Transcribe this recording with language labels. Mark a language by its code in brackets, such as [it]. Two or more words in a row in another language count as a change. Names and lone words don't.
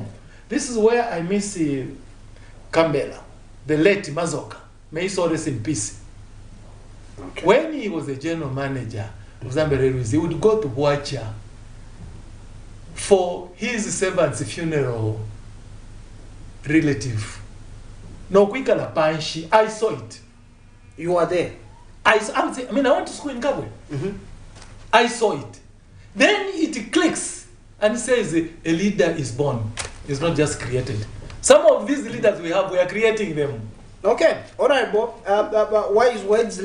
[en] This is where I miss Kambela, the late Mazoka. May he so rest in peace. Okay. When he was the general manager of Zambia Railways, he would go to Huacha for his servant's funeral relative. [bem] No kwikala panshi, [en] I saw it. You were there? I went to school in Kabwe. I saw it. Then it clicks and says a leader is born. It's not just created. Some of these leaders we have, we are creating them. Okay, all right, Bob. Wise words.